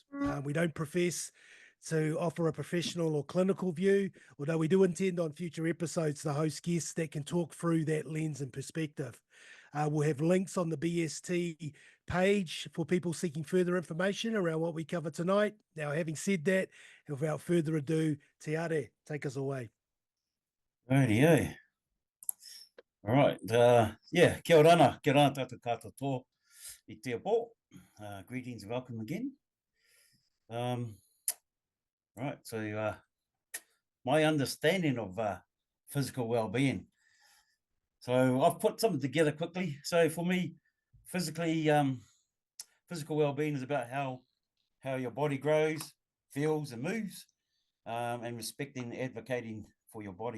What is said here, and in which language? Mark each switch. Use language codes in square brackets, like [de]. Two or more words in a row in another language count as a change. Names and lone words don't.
[en] We don't profess to offer a professional or clinical view, although we do intend on future episodes to host guests that can talk through that lens and perspective. We'll have links on the BST page for people seeking further information around what we cover tonight. Now, having said that, without further ado, Te Are, take us away. Rightio. All right. [mi] Kia ora tātou katoa I te apo. [en] Greetings and welcome again. Right, so my understanding of physical well-being. So I've put something together quickly. So for me, physical well-being is about how your body grows, feels and moves, and respecting and advocating for your body.